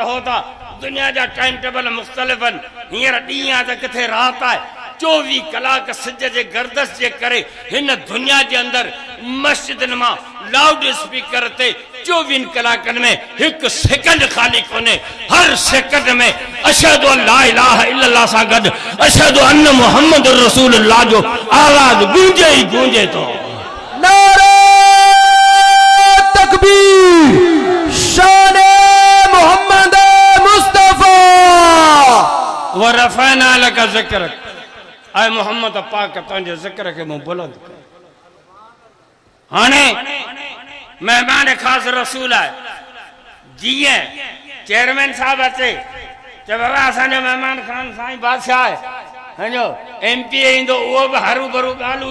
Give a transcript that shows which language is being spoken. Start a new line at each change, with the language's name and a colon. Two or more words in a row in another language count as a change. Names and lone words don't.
Sindhi: रहो था दुनिया जा
English: time table
Sindhi: मुख़्तलिफ़ आहिनि हींअर ॾींहुं आहे त किथे राति आहे 24 कलाक सिज जे गर्दश जे करे हिन दुनिया जे अंदरि मस्जिदनि मां
English: loud speaker
Sindhi: ते 24 कलाकनि में हिकु सेकंड ख़ाली कोन्हे हर सेकंड में
Arabic: أشهد أن لا إله إلا الله
Sindhi: सां गॾु
Arabic: أشهد أن محمدا رسول الله
Sindhi: जो आवाज़ गूंजे ई गूंजे थो नारे तकबीर शान मोहम्मद मुस्तफा
Arabic: ورفعنا لك ذكرك
Sindhi: आए मोहम्मद पाक तंहिंजे ज़िक्र खे मूं बुलंद कयो हाणे मेहमान ख़ास रसूल आहे जीअं चेयरमैन साहब अचे चए बाबा असांजो मेहमान ख़ान साईं बादशाह आहे हंजो MPA ईंदो उहो बि हरू भरू ॻाल्हि